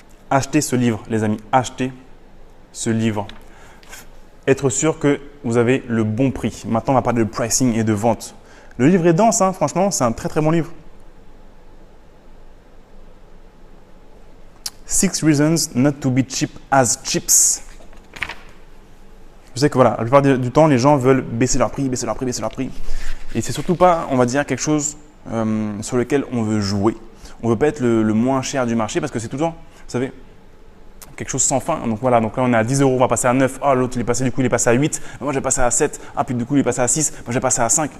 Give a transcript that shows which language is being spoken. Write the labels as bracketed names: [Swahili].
[French] Achetez ce livre, les amis, achetez ce livre. Être sûr que vous avez le bon prix. Maintenant, on va parler de pricing et de vente. Le livre est dense, hein, franchement, c'est un très bon livre. [English] 6 reasons not to be cheap as chips. [French] Je sais que voilà, la plupart du temps, les gens veulent baisser leur prix. Et c'est surtout pas, on va dire, quelque chose sur lequel on veut jouer. On ne veut pas être le moins cher du marché parce que c'est toujours, vous savez, quelque chose sans fin. Donc voilà, donc là on est à 10 €, on va passer à 9. Ah, l'autre il est passé à 8. Moi je vais passer à 7. Ah, puis du coup il est passé à 6. Moi je vais passer à 5.